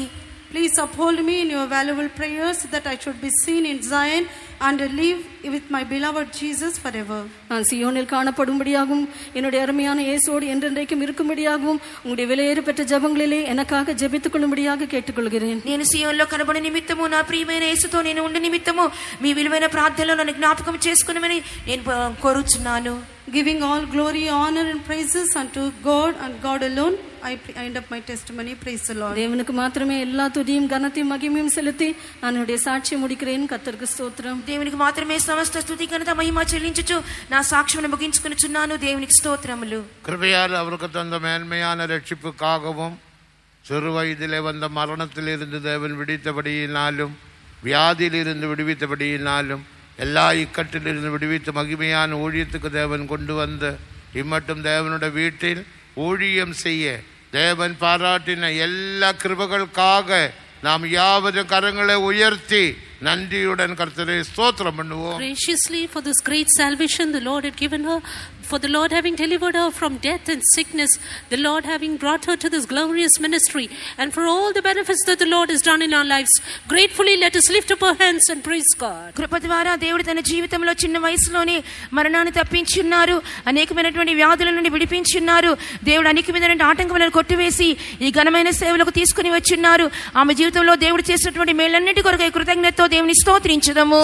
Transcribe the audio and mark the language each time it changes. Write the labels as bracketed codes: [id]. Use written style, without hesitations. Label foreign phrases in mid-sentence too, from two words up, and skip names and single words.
[en] Please uphold me in your valuable prayers that I should be seen in Zion and live with my beloved Jesus forever. [ta] நான் சியோனில் காணப்படும்படியாகவும் என்னுடைய அருமையான இயேசுவோடு என்றென்றைக்கும் இருக்கும்படியாகவும் உங்களுடைய விலையேற பெற்ற ஜெபங்களிலே எனக்காக ஜெபித்துக் கொள்ளும்படியாக கேட்டுக்கொள்கிறேன். [te] నేను సియోనులో కనబడే నిమిత్తము, నా ప్రియమైన యేసుతో నేను ఉండే నిమిత్తము మీ విలువైన ప్రార్థనలో నన్ను జ్ఞాపకం చేసుకునమని నేను కోరుచున్నాను. [en] Giving all glory, honor and praises unto God and God alone, I end up my testimony. Praise the Lord. [ta] தேவனுக்கு மாத்திரமே எல்லா துதியும் கனத்தையும் மகிமையும் செலுத்தி நான் என்னுடைய சாட்சியை முடிக்கிறேன். கர்த்தருக்கு ஸ்தோத்திரம். [te] దేవునికి మాత్రమే సమస్త స్తుతి ఘనత మహిమ చెల్లించుచు నా సాక్ష్యమును ముగించుకొనుచున్నాను. దేవునికి స్తోత్రములు. [ta] கிருபையால் அவருக்கு தந்த மேன்மையான ரட்சிப்புக்காகவும் சிறு வயதிலே வந்த மரணத்திலிருந்து தேவன் விடுவித்தபடியினாலும் வியாதியிலிருந்து விடுவித்தபடியினாலும் எல்லா இக்கட்டிலிருந்து விடுவித்து மகிமையான ஊழியத்துக்கு தேவன் கொண்டு வந்து இம்மட்டும் தேவனுடைய வீட்டில் ஊழியம் செய்ய தேவன் பாராட்டின எல்லா கிருபைகளுக்காக நாம் யாவரும் கரங்களை உயர்த்தி நன்றியுடன் கர்த்தரை ஸ்தோத்திரம் பண்ணுவோம். [en] Graciously for this great salvation the Lord had given her, for the Lord having delivered her from death and sickness, the Lord having brought her to this glorious ministry, and for all the benefits that the Lord has done in our lives. Gratefully let us lift up our hands and praise God. [te] కృప ద్వారా దేవుడు తన జీవితంలో చిన్న వయసులోనే మరణాన్ని తప్పించి ఉన్నారు. అనేకమైనటువంటి వ్యాధుల నుండి విడిపించి ఉన్నారు. దేవుడు అనేకమైనటువంటి ఆటంకములను కొట్టివేసి ఈ ఘనమైన సేవలకు తీసుకుని వచ్చి ఉన్నారు. ఆమె జీవితంలో దేవుడు చేసినటువంటి మేలన్నిటి కొరకై కృతజ్ఞతతో దేవుని స్తోత్రించుదాము.